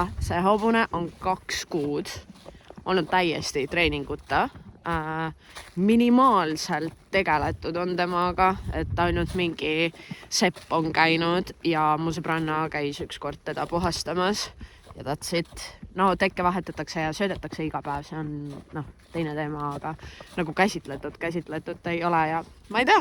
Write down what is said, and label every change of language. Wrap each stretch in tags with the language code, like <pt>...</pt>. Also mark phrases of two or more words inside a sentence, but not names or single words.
<et>See hobune on 2 kuud olnud täiesti treeninguta. Minimaalselt tegeletud on temaga, et ainult mingi sepp on käinud ja mu sõbranna käis ükskord teda puhastamas ja</et> <en>that's it.</en> <et>No tekke vahetatakse ja söödetakse iga päev, see on teine teema, aga nagu käsitletud ei ole ja ma ei tea.</et>